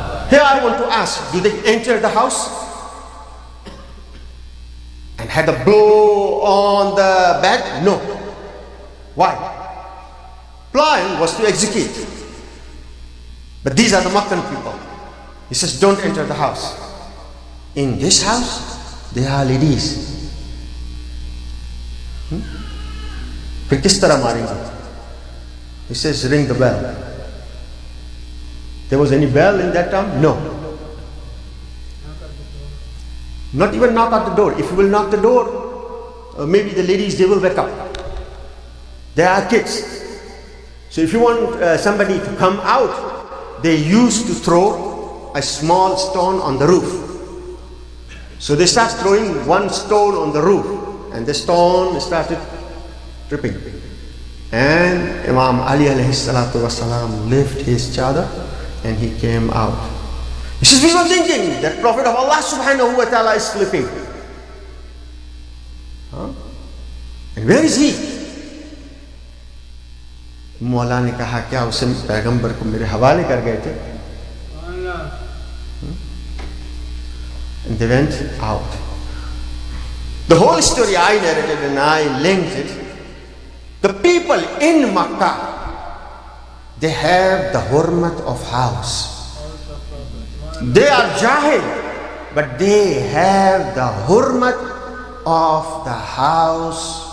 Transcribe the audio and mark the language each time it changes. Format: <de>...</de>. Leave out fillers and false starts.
<en>Here I want to ask, do they enter the house and had a blow on the bed? No. Why? Plan was to execute. But these are the Meccan people. He says, don't enter the house. In this house, there are ladies.</en> <ur>پھر کس طرح ماریں گے؟</ur> <en>He says, ring the bell. There was any bell in that time? No. Not even knock at the door. If you will knock the door, maybe the ladies, they will wake up. They are kids. So if you want somebody to come out, they used to throw a small stone on the roof. So they start throwing one stone on the roof, and the stone started dripping. And Imam Ali alayhi salatu wasalam lifted his chadar and he came out. He says, we were thinking that Prophet of Allah subhanahu wa ta'ala is sleeping. And where is he?</en> <ur>مولا نے کہا کیا اسے پیغمبر کو میرے حوالے کر گئے تھے؟</ur> <en>And they went out. The whole story I narrated and I linked it. The people in Makkah, they have the hurmat of house. They are jahil, but they have the hurmat of the house.</en>